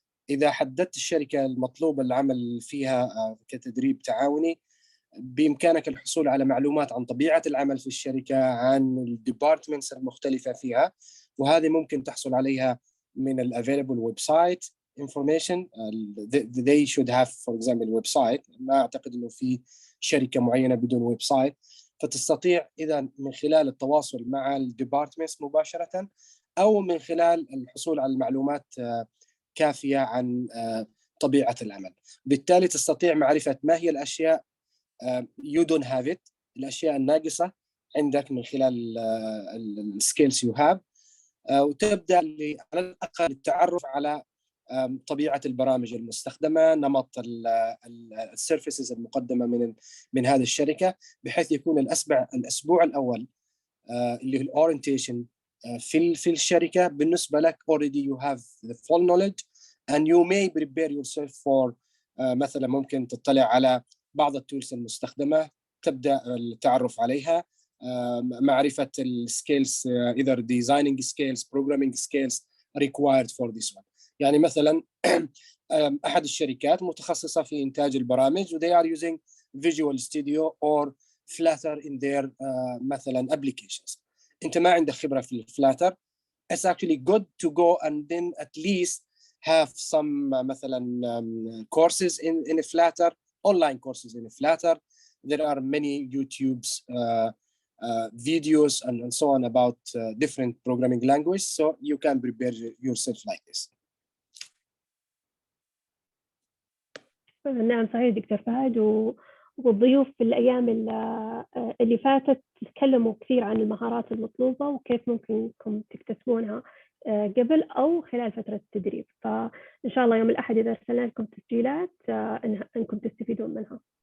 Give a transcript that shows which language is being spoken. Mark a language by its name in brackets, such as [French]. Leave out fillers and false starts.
[Arabic] إذا حددت الشركة المطلوبة العمل فيها كتدريب تعاوني، بإمكانك الحصول على معلومات عن طبيعة العمل في الشركة، عن الديبارتمنتس المختلفة فيها، وهذه ممكن تحصل عليها من ال [English] available website information. They should have for example website. [Arabic] ما أعتقد أنه في شركة معينة بدون ويب سايت، فتستطيع إذا من خلال التواصل مع الديبارتمنتس مباشرة أو من خلال الحصول على المعلومات كافية عن طبيعة العمل. بالتالي تستطيع معرفة ما هي الأشياء [English] you don't have it، [Arabic] الأشياء الناقصة عندك من خلال السكيلز [English] you have، [Arabic] وتبدأ على الأقل التعرف على طبيعة البرامج المستخدمة، نمط السيرفيسز المقدمة من هذه الشركة، بحيث يكون الأسبوع الأول اللي هو الأورينتيشن في الشركة بالنسبة لك [English] already you have the full knowledge and you may prepare yourself for [Arabic] مثلا ممكن تطلع على بعض التولز المستخدمة، تبدأ التعرف عليها، معرفة السكيلز [English] either designing skills programming skills required for this one. [Arabic] يعني مثلا أحد الشركات متخصصة في إنتاج البرامج و [English] they are using Visual Studio or Flutter in their [Arabic] مثلا [English] applications. [Arabic] أنت ما عندك خبرة في الفلاتر، [English] it's actually good to go and then at least have some [Arabic] مثلا [English] courses in Flutter, online courses in Flutter. There are many YouTube's videos and so on about different programming languages, so you can prepare yourself like this. [Arabic] نعم صحيح دكتور فهد، والضيوف في الأيام اللي فاتت تكلموا كثير عن المهارات المطلوبة وكيف ممكنكم تكتسبونها قبل أو خلال فترة التدريب. فإن شاء الله يوم الأحد إذا أرسلنا لكم تسجيلات أنكم تستفيدون منها.